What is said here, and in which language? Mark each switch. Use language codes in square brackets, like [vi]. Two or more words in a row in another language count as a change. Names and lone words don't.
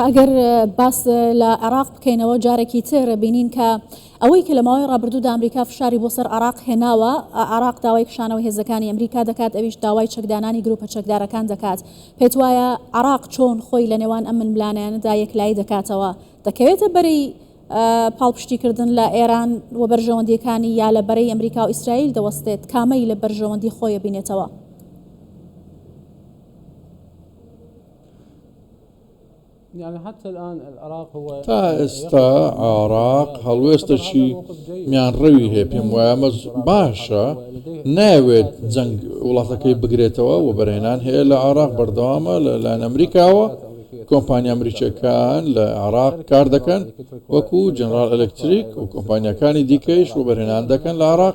[ckb] ئەگەر باس لە عێراق بکەینەوە جارێکی تر بینین کە ئەوەی کە لە ماوەی ڕابردوودا ئەمریکا فشاری بۆ سەر عێراق هێناوە، عێراق داوای کشانەوە هێزەکانی ئەمریکا دەکات، ئەویش داوای چەکدانانی گروپە چەکدارەکان دەکات. پێت وایە عێراق چۆن خۆی لە نێوان ئەم ململانیانەدا یەکلایی دەکاتەوە؟ دەکەوێتە بەرەی پاڵپشتیکردن لە ئێران و بەرژەوەندیەکانی یا لە بەرەی ئەمریکا و ئیسرائیل دەوەستێت؟ کامەی لە بەرژەوەندی خۆیە بینێتەوە؟ [ar] يعني حتى الآن العراق هو [ckb] تا ئێستا عێراق هەڵوێستەی میانڕەوی هەیە، پێم وایە باشە، ناوێت جەنگ وڵاتەکەی بگرێتەوە و بەرهێنان هەیە لە عێراق بەردەوامە لەلایەن ئەمریکاوە. کۆمپانیا ئەمریکیەکان لە عێراق کار دەکەن وەکو جنرال ئەلکتریک و کۆمپانیەکانی دیکەیش و بەرهێنان دەکەن لە عێراق.